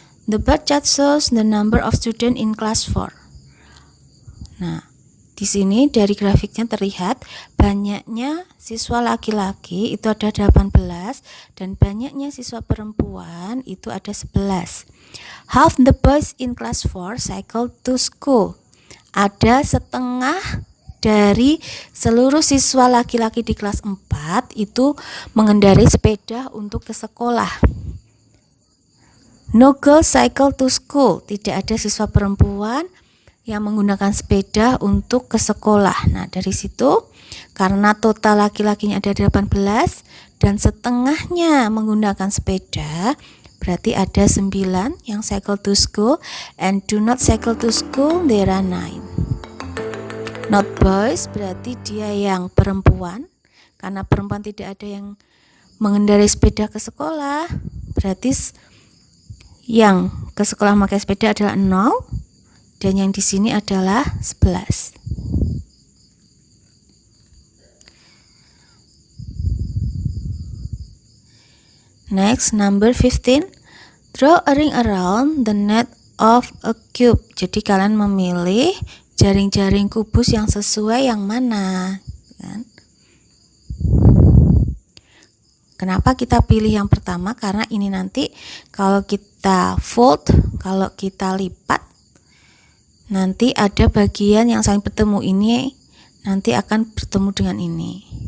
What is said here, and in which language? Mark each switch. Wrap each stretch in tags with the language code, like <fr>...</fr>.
<en>The bar chart shows the number of students in class 4.</en> <id>Nah, di sini dari grafiknya terlihat banyaknya siswa laki-laki itu ada 18 dan banyaknya siswa perempuan itu ada 11.</id> <en>Half the boys in class 4 cycle to school.</en> <id>Ada setengah dari seluruh siswa laki-laki di kelas 4 itu mengendarai sepeda untuk ke sekolah.</id> <en>No girls cycle to school.</en> <id>Tidak ada siswa perempuan yang menggunakan sepeda untuk ke sekolah. Nah, dari situ karena total laki-lakinya ada 18 dan setengahnya menggunakan sepeda, berarti ada 9 yang</id> <en>cycle to school, and do not cycle to school there are 9. Not boys</en> <id>berarti dia yang perempuan. Karena perempuan tidak ada yang mengendarai sepeda ke sekolah, berarti yang ke sekolah memakai sepeda adalah 0. Dan yang di sini adalah 11.</id> <en>Next, number 15. Draw a ring around the net of a cube.</en> <id>Jadi kalian memilih jaring-jaring kubus yang sesuai yang mana, kan? Kenapa kita pilih yang pertama? Karena ini nanti kalau kita fold, kalau kita lipat, nanti ada bagian yang saling bertemu ini nanti akan bertemu dengan ini.</id>